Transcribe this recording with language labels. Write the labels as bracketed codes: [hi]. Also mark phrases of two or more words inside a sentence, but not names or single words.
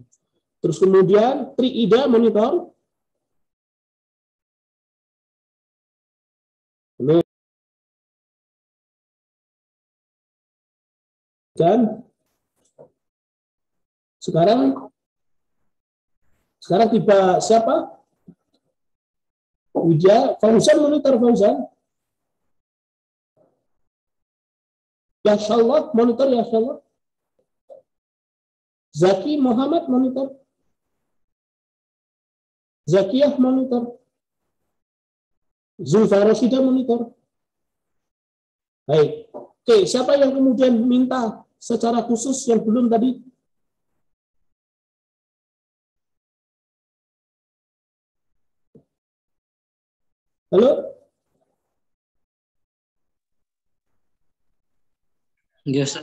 [id] Terus kemudian Triida monitor. Dan sekarang tiba siapa? Fauzan monitor Fauzan. Ya Allah monitor ya Allah. Zaki Muhammad monitor. Zakiyah monitor. Zulfa Rashida monitor. Baik. Oke, siapa yang kemudian minta secara khusus yang belum tadi? Halo? Yes.